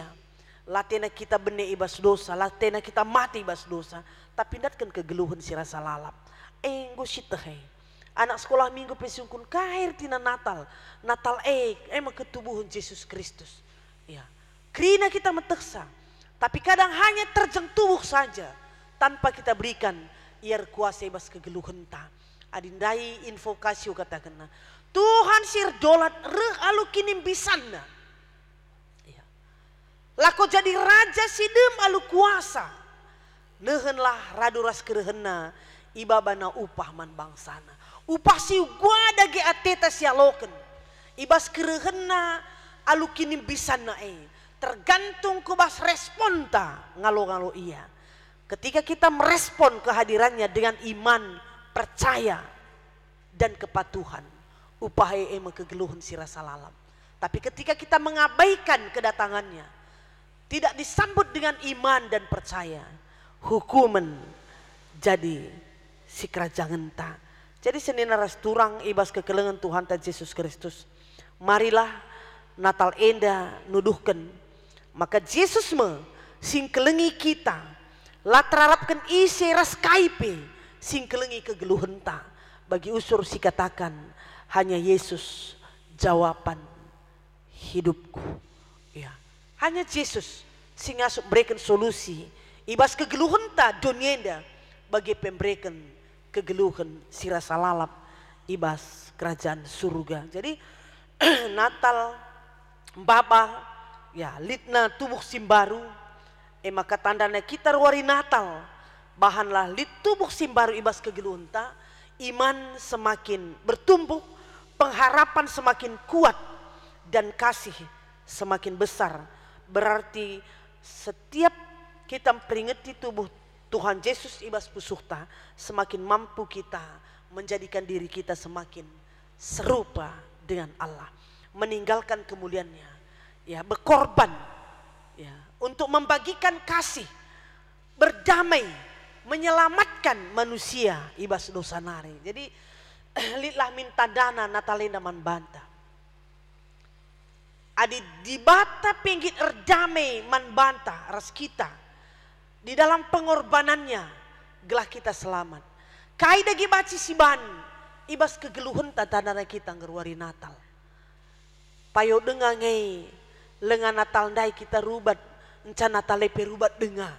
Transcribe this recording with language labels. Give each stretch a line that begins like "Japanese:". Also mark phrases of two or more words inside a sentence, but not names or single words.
Batak Karo: Latena kita bene ibas dosa, latena kita mati ibas dosa. Tapi datkan kegeluhan si rasa lalap. Enggo siteh. Anak sekolah minggu pesungkun kair tina Natal. Natal emang ketubuhan Yesus Kristus. Ya, kerina kita meteksa. Tapi kadang hanya terjeng
Indonesian: tubuh saja tanpa kita berikan
Batak Karo: iar kuasa ibas kegeluhan ta. Adindai invokasi katakan Tuhan sir dolat reh alu kinim bisanna. Ya. Lako jadi raja sidem alu kuasa. Nehenlah raduras kerehena ibabana upah man bangsana. Upah si gua dage ateta sialoken. Ibas kerehena alu kinim bisanna tergantung kubas responta ngalo-ngalo iya.
Indonesian: Ketika kita merespon kehadirannya dengan iman, percaya dan kepatuhan.
Batak Karo: Upah emang kegeluhan si rasa lalam.
Indonesian: Tapi ketika kita mengabaikan kedatangannya, tidak disambut dengan iman dan percaya, hukuman jadi
Batak Karo: si kerajaan ta. Jadi senina rasturang ibas kekelengan Tuhan ta Yesus Kristus. Marilah Natal enda nuduhkan. Maka Yesus sing kelengi kita. Latrarapkan isi ras kaipe sing kelengi kegeluhan ta. Bagi usur si katakan.
Indonesian: Hanya Yesus jawaban hidupku.
Batak Karo: Ya, hanya Yesus sing asup
Indonesian: berikan solusi.
Batak Karo: Ibas kegeluhan ta donyenda bagi pemberikan kegeluhan si rasa lalap ibas kerajaan surga. Jadi Natal baba ya litna tubuh simbaru maka tandanya kita wari Natal bahanlah lit tubuh simbaru ibas kegeluhan ta
Indonesian: iman semakin bertumbuh, pengharapan semakin kuat dan kasih semakin besar. Berarti setiap kita memperingati tubuh Tuhan Yesus
Batak Karo: ibas pusuhta,
Indonesian: semakin mampu kita menjadikan diri kita semakin serupa dengan Allah, meninggalkan kemuliaannya, ya berkorban, ya untuk membagikan kasih, berdamai, menyelamatkan manusia
Batak Karo: ibas dosa nari. Jadi litlah minta dana Natalenda man banta. Adi di bata pinggit erdamai man banta ras kita.
Indonesian: Di dalam pengorbanannya gelah kita selamat.
Batak Karo: Kai dagi baci siban ibas kegeluhan tadana kita ngeruari Natal. Payo denga ngei lengan Natal ndai kita rubat encan Natal lepe rubat denga.